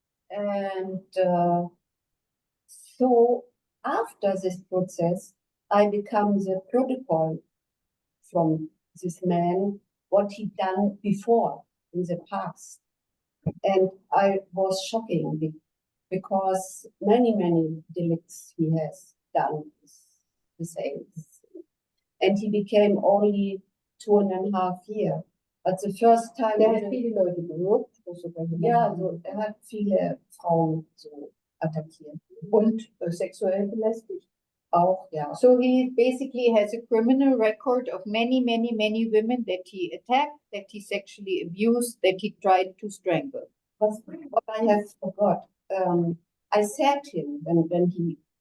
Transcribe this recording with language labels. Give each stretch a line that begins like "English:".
English: And so after this process, I become the protocol from this man, what he done before in the past. And I was shocking because many delicts he has done the same. And he became only 2.5 years. But the first time...
German: Der hat viele Leute berührt. Ja, so, hat viele Frauen so attackiert. Und sexuell belästigt. Auch, ja.
English: So he basically has a criminal record of many women that he attacked, that he sexually abused, that he tried to strangle. What I have forgot, I said him when he...